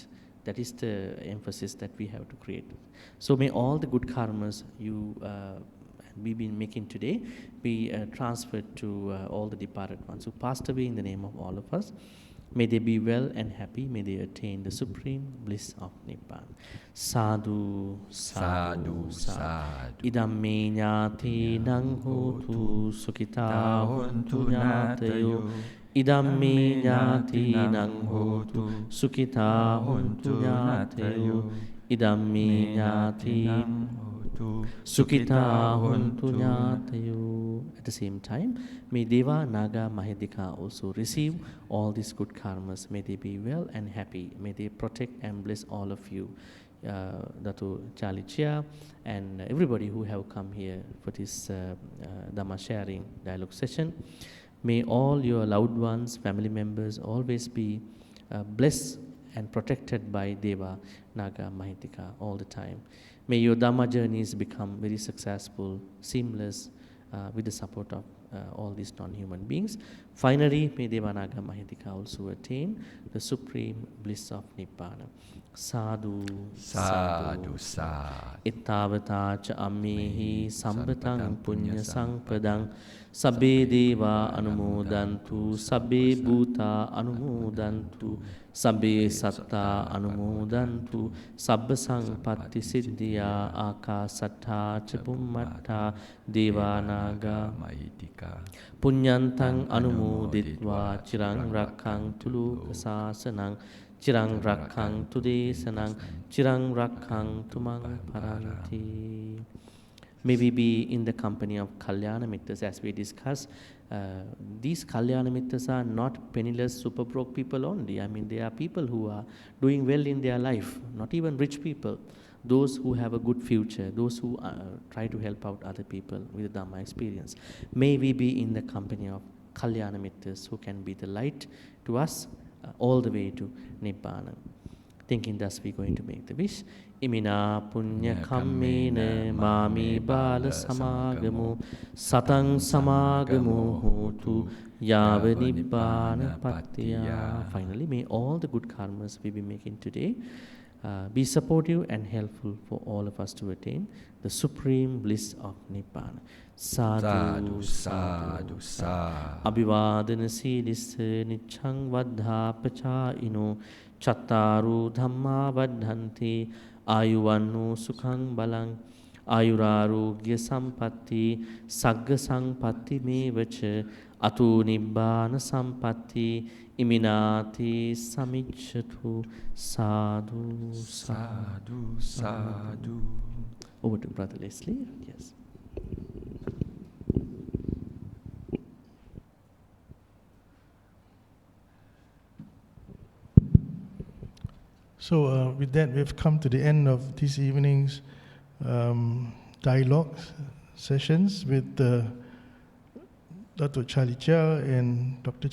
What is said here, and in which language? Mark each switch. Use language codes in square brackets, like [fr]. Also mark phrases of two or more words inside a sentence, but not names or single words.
[en] That is the emphasis that we have to create. So may all the good karmas we've been making today be transferred to all the departed ones who passed away in the name of all of us. May they be well and happy. May they attain the supreme bliss of Nibbana. [pi] Sadhu, sadhu, Sadhu, sadhu. sadhu. Idamme nyati nang hotu sukita hontu nyatayo. Idamme nyati nang hotu sukita hontu nyatayo. Idamme nyati Sukita hontu nyatayo. [en] At the same time, may [pi] Deva, Naga, Mahedika [en] also receive all these good karmas. May they be well and happy. May they protect and bless all of you. Datuk Chia and everybody who have come here for this Dhamma sharing dialogue session. May all your loved ones, family members always be blessed and protected by [pi] Deva, Naga, Mahedika [en] all the time. May your Dhamma journeys become very successful, seamless, with the support of all these non-human beings. Finally, may [pi] Devanaga Mahedika [en] also attain the supreme bliss of Nibbana. [pi] Sadhu, Sadhu, sadhu. Ittavata cha ammehi sambatang punya sangpadang sabbe deva anumodantu sabbe bhuta anumodantu sabbe satta anumodantu sabba sangpatti siddhiya akasattha cha bhummatta devanaga Mahedika. punyantang anumoditva chirang rakkang tulu sasanang Chirang rakkang tu desanang, chirang rakkang tumang paranti. [en] May we be in the company of [pi] Kalyana Mittas [en] as we discuss. These [pi] Kalyana Mittas [en] are not penniless, super broke people only. I mean, they are people who are doing well in their life, not even rich people. Those who have a good future, those who try to help out other people with the Dhamma experience. May we be in the company of [pi] Kalyana Mittas [en] who can be the light to us all the way to Nibbana. Thinking thus, we're going to make the wish. [pi] Imina punya kammena mami bala samagamu satang samagamu hotu yava Nibbana patiya. [en] Finally, may all the good karmas we be making today be supportive and helpful for all of us to attain the supreme bliss of Nibbana. [pi] Sadhu, sadhu, sadhu. Abhivadana silissa nichang vaddha pachaino chattaru dhamma vaddhanti ayuvannu sukhang balang ayurarogya sampatti sagga sampatti mevacha atu nibbana sampatti iminati samicchatu. Sadhu, Sadhu, sadhu. [en] Over to Brother Leslie. Yes. So with that, we've come to the end of this evening's dialogue sessions with Datuk Chia and Dr.